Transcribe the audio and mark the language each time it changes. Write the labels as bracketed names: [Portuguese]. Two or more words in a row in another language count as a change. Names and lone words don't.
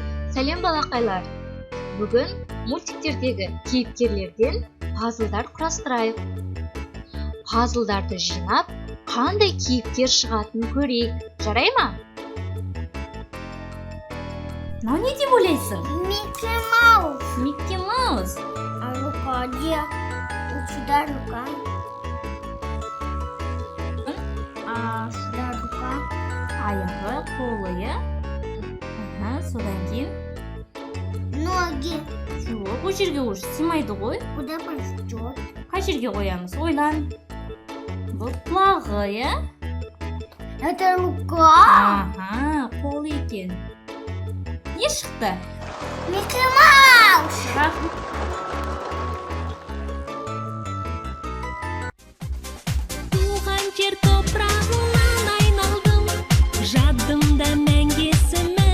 [Kazakh] Сәлем балақайлар! Бүгін мультиктердегі кейіпкерлерден пазлдар құрастырайық. Пазлдарды жинап, қандай кейіпкер шығатынын көрейік. Жарай ма? Мынау не деп ойлайсың? Микки Маус. Микки Маус. [Russian] А рука где? Вот сюда рука. А сюда рука. [Kazakh] Аяғы, қолы, иә? Содан кейін Ноги. жоқ, ол жерге уже сыймайды ғой. [Russian] Куда пойдет? [Kazakh] Қай жерге қоямыз? Ойлан. Бұл құлағы, иә? [Russian] Это рука. [Kazakh] Аха, қолы екен. Не шықты? Микки Маус. Туған жер топырағынан айналдым, жадымда мәңгі есімі.